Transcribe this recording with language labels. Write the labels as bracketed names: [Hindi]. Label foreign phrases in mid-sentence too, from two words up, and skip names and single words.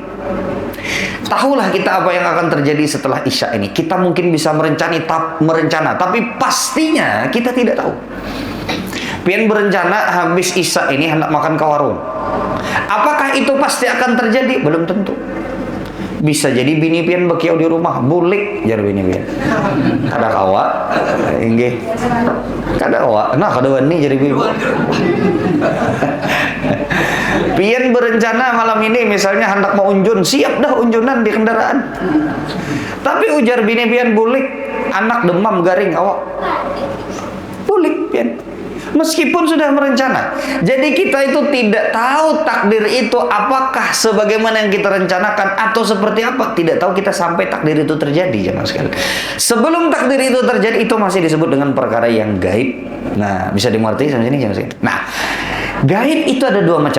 [Indonesian] Tahulah kita apa yang akan terjadi setelah Isya ini. Kita mungkin bisa merencana, tapi pastinya kita tidak tahu. [Banjar] Pian berencana habis Isya ini hendak makan ke warung. [Indonesian] Apakah itu pasti akan terjadi? Belum tentu. [Banjar] Bisa jadi bini pian bekiau di rumah, bulik jar bini pian. Kada kawa, inggih. Kada kawa. Nah, kada wani jadi bini. Pian berencana malam ini misalnya hendak mau unjun, siap dah unjunan di kendaraan. Tapi ujar bini pian bulik, anak demam garing awak. Bulik pian. Meskipun sudah merencana. [Indonesian] Jadi kita itu tidak tahu takdir itu apakah sebagaimana yang kita rencanakan atau seperti apa. Tidak tahu kita sampai takdir itu terjadi, jemaah sekalian. Sebelum takdir itu terjadi, itu masih disebut dengan perkara yang gaib. Nah, bisa dimengerti sampai sini, jemaah sekalian. Nah, gaib itu ada dua macam.